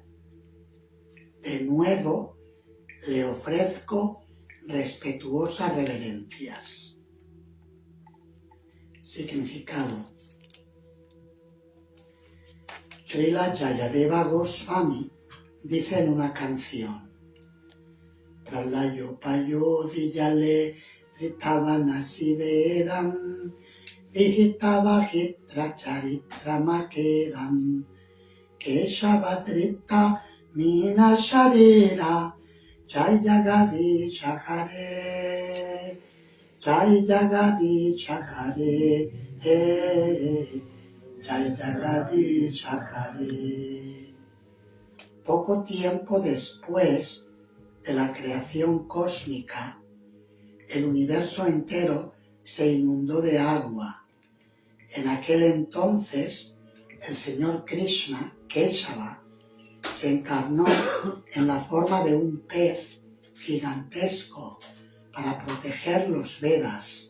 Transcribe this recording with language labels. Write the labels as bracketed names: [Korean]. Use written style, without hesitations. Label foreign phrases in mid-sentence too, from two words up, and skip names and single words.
[Spanish] De nuevo, le ofrezco respetuosas reverencias. Significado. Srila Jayadeva Goswami dice en una canción: [Sanskrit] प्रलय पयोधिजले धृतवानसि वेदम् विहितवहित्र चरित्रमखेदम् केशवधृत मीन शरीर जय जगदीश हरे जय जगदीश हरे जय जगदीश हरे. [Spanish] Poco tiempo después de la creación cósmica, el universo entero se inundó de agua. En aquel entonces, el señor Krishna, Keshava, se encarnó en la forma de un pez gigantesco para proteger los Vedas.